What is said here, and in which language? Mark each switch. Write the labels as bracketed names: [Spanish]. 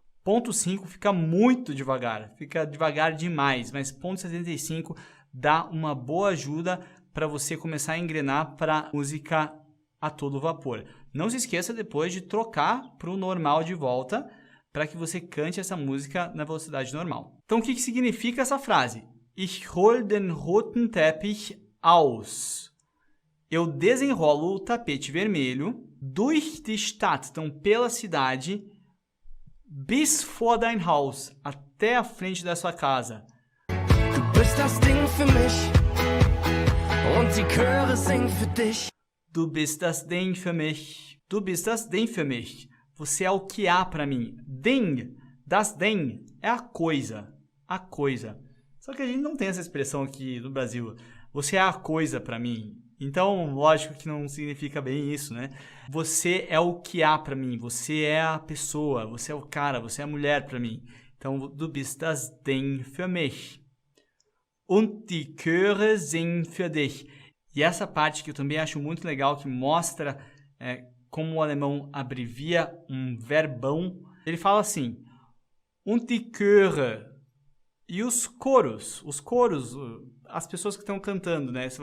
[Portuguese] 0.5 fica muito devagar, fica devagar demais, mas 0.75 dá uma boa ajuda para você começar a engrenar para música a todo vapor. Não se esqueça depois de trocar para o normal de volta, para que você cante essa música na velocidade normal. Então, o que significa essa frase? [German] Ich hol den roten Teppich aus. [Portuguese] Eu desenrolo o tapete vermelho [German] durch die Stadt, [Portuguese] então pela cidade, [German] bis vor dein Haus, [Portuguese] até a frente da sua casa. [German] Du bist das Ding für mich und die Chöre singen für dich. Du bist das Ding für mich. Du bist das Ding für mich. [Portuguese] Você é o que há para mim. [German] Ding, das Ding, [Portuguese] é a coisa. A coisa. Só que a gente não tem essa expressão aqui no Brasil. Você é a coisa para mim. Então, lógico que não significa bem isso, né? Você é o que há para mim, você é a pessoa, você é o cara, você é a mulher para mim. [German] Então, du bist das Ding für mich. Und die Chöre singen für dich. [Portuguese] E essa parte que eu também acho muito legal, que mostra como o alemão abrevia um verbão. Ele fala assim, [German] und die Chöre. [Portuguese] E os coros, as pessoas que estão cantando, né?